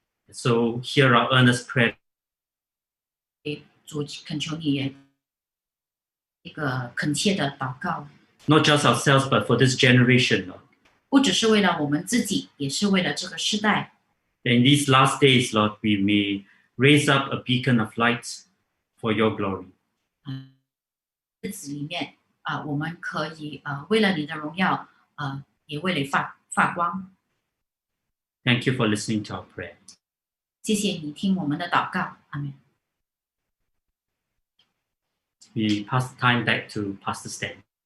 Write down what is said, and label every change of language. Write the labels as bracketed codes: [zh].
[en] So hear our earnest prayer. [zh] 主恳求你也一个恳切的祷告， [en] Not just ourselves, but for this generation, Lord. [zh] 不只是为了我们自己，也是为了这个时代。 [en] That in these last days, Lord, we may raise up a beacon of light for your glory. [zh] 日子里面我们可以为了你的荣耀也为了发光。 [en] Thank you for listening to our prayer. [zh] 谢谢你听我们的祷告，阿门。 [en] We pass the time back to Pastor Stan.